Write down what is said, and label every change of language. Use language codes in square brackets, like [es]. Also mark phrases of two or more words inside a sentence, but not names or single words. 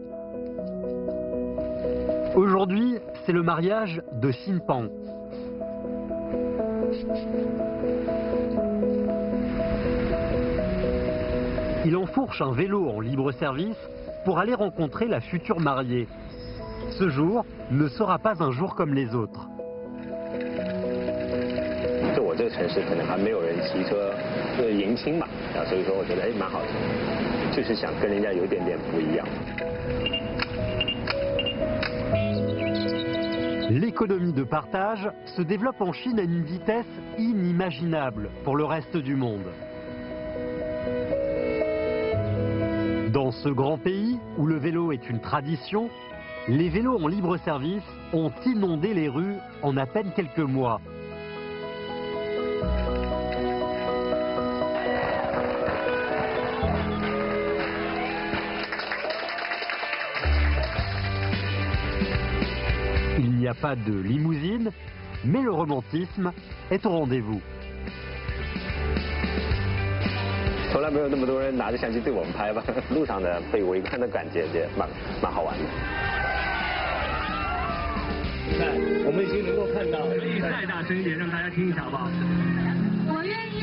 [fr] Aujourd'hui, c'est le mariage de Xin Pang. Il enfourche un vélo en libre service pour aller rencontrer la future mariée. Ce jour ne sera pas un jour comme les autres. [zh] 就我这个城市可能还没有人骑车迎亲嘛，所以说我觉得蛮好的，就是想跟人家有点不一样。 [fr] L'économie de partage se développe en Chine à une vitesse inimaginable pour le reste du monde. Dans ce grand pays où le vélo est une tradition, les vélos en libre service ont inondé les rues en à peine quelques mois. Il n'y a pas de limousine, mais le romantisme est au rendez-vous. [zh] 从来没有那么多人拿着相机对我们拍吧，路上的被围观的感觉也蛮好玩的。我们已经能够看到，可以再大声一点，让大家听一下好不好？我愿意。